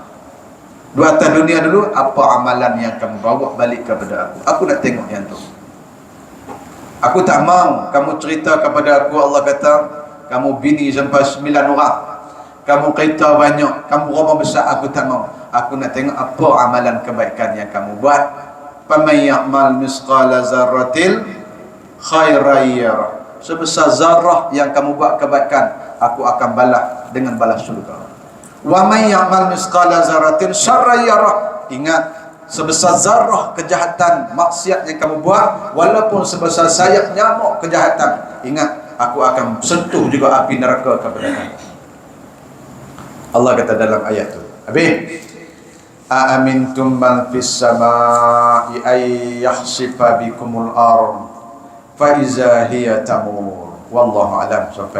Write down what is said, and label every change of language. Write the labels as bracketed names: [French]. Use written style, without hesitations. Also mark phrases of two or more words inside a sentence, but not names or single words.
[Malay] Di atas dunia dulu, apa amalan yang kamu bawa balik kepada aku? Aku nak tengok yang tu. Aku tak mau kamu cerita kepada aku, Allah kata, kamu bini sampai 9 orang, kamu kereta banyak, kamu rumah besar. Aku tak mau. Aku nak tengok apa amalan kebaikan yang kamu buat. [Arabic] فمن يعمل مثقال ذرة خيرا يره. [Malay] Sebesar zarah yang kamu buat kebaikan, aku akan balas dengan balas syurga. [Arabic] ومن يعمل مثقال ذرة شرا يره. [Malay] Ingat, sebesar zarah kejahatan maksiat yang kamu buat, walaupun sebesar sayap nyamuk kejahatan, ingat, aku akan sentuh juga api neraka kepada kamu. Allah kata dalam ayat tu. Habis, [Arabic] أأمنتم من في السماء أن يخسف بكم الأرض فإذا هي تمور. والله أعلم.